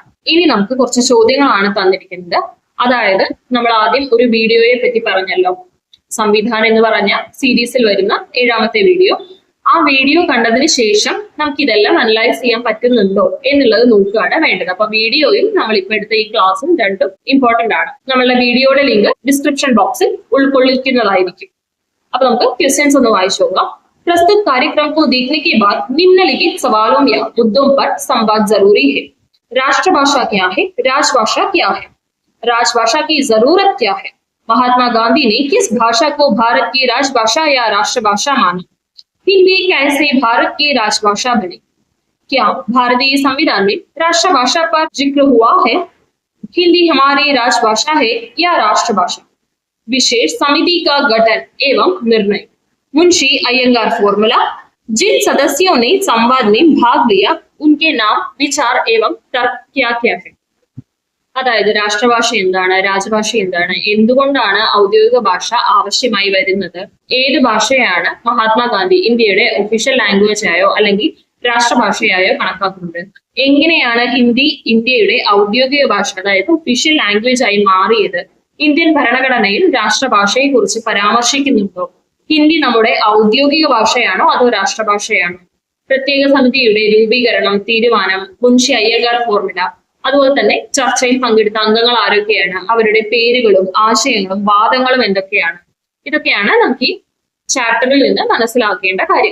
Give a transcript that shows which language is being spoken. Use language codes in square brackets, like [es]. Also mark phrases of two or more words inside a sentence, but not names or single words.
[ml] ഇനി നമുക്ക് കുറച്ച് ചോദ്യങ്ങളാണ് തന്നിരിക്കുന്നത്. അതായത് നമ്മൾ ആദ്യം ഒരു വീഡിയോയെ പറ്റി പറഞ്ഞല്ലോ, സംവിധാനം എന്ന് പറഞ്ഞ സീരീസിൽ വരുന്ന 7ാമത്തെ വീഡിയോ. ആ വീഡിയോ കണ്ടതിന് ശേഷം നമുക്ക് ഇതെല്ലാം അനലൈസ് ചെയ്യാൻ പറ്റുന്നുണ്ടോ എന്നുള്ളത് നോക്കുകയാണ് വേണ്ടത്. അപ്പൊ വീഡിയോയും നമ്മൾ ഇപ്പൊ എടുത്ത ഈ ക്ലാസ്സും രണ്ടും ഇമ്പോർട്ടന്റ് ആണ്. നമ്മളുടെ വീഡിയോയുടെ ലിങ്ക് [en] description boxil [ml] ഉൾക്കൊള്ളിക്കുന്നതായിരിക്കും. അപ്പൊ നമുക്ക് क्वेश्चंस ഒന്ന് വായിച്ചു നോക്കാം. [hi] प्रस्तुत कार्यक्रम को देखने के बाद निम्नलिखित सवालों या मुद्दों पर संवाद जरूरी है. राष्ट्रभाषा क्या है? राजभाषा क्या है? राजभाषा की जरूरत क्या है? महात्मा गांधी ने किस भाषा को भारत की राजभाषा या राष्ट्रभाषा माना? हिंदी कैसे भारत की राजभाषा बनी? क्या भारतीय संविधान में राष्ट्रभाषा पर जिक्र हुआ है? हिंदी हमारी राजभाषा है या राष्ट्रभाषा? विशेष समिति का गठन एवं निर्णय. मुंशी अयंगार फॉर्मूला. जिन सदस्यों ने संवाद में भाग लिया उनके नाम, विचार एवं तर्क क्या क्या है? [ml] അതായത് രാഷ്ട്രഭാഷ എന്താണ്, രാജഭാഷ എന്താണ്, എന്തുകൊണ്ടാണ് ഔദ്യോഗിക ഭാഷ ആവശ്യമായി വരുന്നത്, ഏത് ഭാഷയാണ് മഹാത്മാഗാന്ധി ഇന്ത്യയുടെ [en] official language [ml] ആയോ അല്ലെങ്കിൽ രാഷ്ട്രഭാഷയായോ കണക്കാക്കുന്നത്, എങ്ങനെയാണ് ഹിന്ദി ഇന്ത്യയുടെ ഔദ്യോഗിക ഭാഷ അതായത് [en] official language [ml] ആയി മാറിയത്, ഇന്ത്യൻ ഭരണഘടനയിൽ രാഷ്ട്രഭാഷയെ കുറിച്ച് പരാമർശിക്കുന്നുണ്ടോ, ഹിന്ദി നമ്മുടെ ഔദ്യോഗിക ഭാഷയാണോ അതോ രാഷ്ട്രഭാഷയാണോ, പ്രത്യേക സമിതിയുടെ രൂപീകരണം, തീരുമാനം, മുൻഷി അയ്യങ്കാർ ഫോർമുല, അതുപോലെ തന്നെ ചർച്ചയിൽ പങ്കെടുത്ത അംഗങ്ങൾ ആരൊക്കെയാണ്, അവരുടെ പേരുകളും ആശയങ്ങളും വാദങ്ങളും എന്തൊക്കെയാണ്, ഇതൊക്കെയാണ് നമുക്ക് ഈ ചാപ്റ്ററിൽ നിന്ന് മനസ്സിലാക്കേണ്ട കാര്യം.